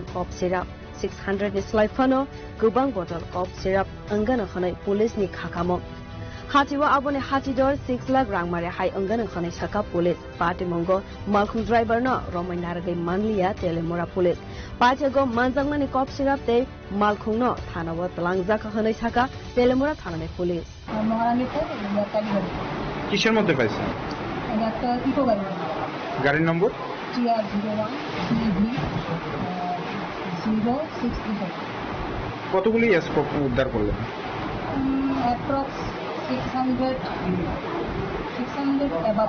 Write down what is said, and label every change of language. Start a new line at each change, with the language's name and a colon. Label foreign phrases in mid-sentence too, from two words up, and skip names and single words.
Kok Borok: opsira 600 ni slaifano gubang
English: bottle of syrup
Kok Borok: angana khanai police ni khakamo hatiwa abone hatidor 6 lakh rangmare hai angana khanai saka
English: police party
Kok Borok: mongo malkhung driver no romai nargai manliya telemora police pachago manjangmani
English: cop syrup
Kok Borok: te malkhung no thanawa talangja khanai saka telemora thanane police
Bangla: কিসের মধ্যে পাইছেন গাড়ির নম্বর 060. কতগুলি স্কোপ উদ্ধার করলেন?
English: Approx 600 above.